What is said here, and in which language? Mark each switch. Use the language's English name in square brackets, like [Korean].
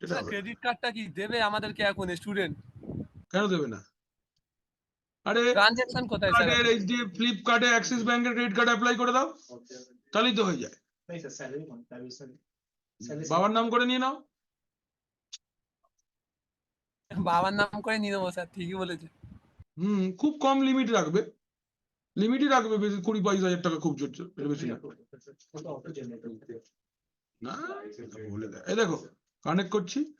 [Bangla] Credit কার্ডটা কি দেবে আমাদেরকে এখন স্টুডেন্ট? কেন দেবে না? আরে ট্রানজাকশন কোথায় স্যার? ফ্লিপকার্টে অ্যাক্সিস ব্যাংকের ক্রেডিট কার্ড অ্যাপ্লাই করে দাও, তাহলেই তো হয়ে যায়। [Hindi] नहीं सर सैलरी मांगता है सर, सैलरी [Bangla] বাবার নাম করে নিয়ে নাও। বাবার নাম করে নিয়ে নেবো স্যার, ঠিকই বলেছে। খুব কম লিমিট রাখবে, লিমিটই রাখবে বেশি 20-22 হাজার টাকা, খুব জোর জোর, এর বেশি না। [Hindi] वो तो ऑटो जनरेट होता है। [Bangla] না বলে দেয়, এই দেখো কানেক্ট করছি,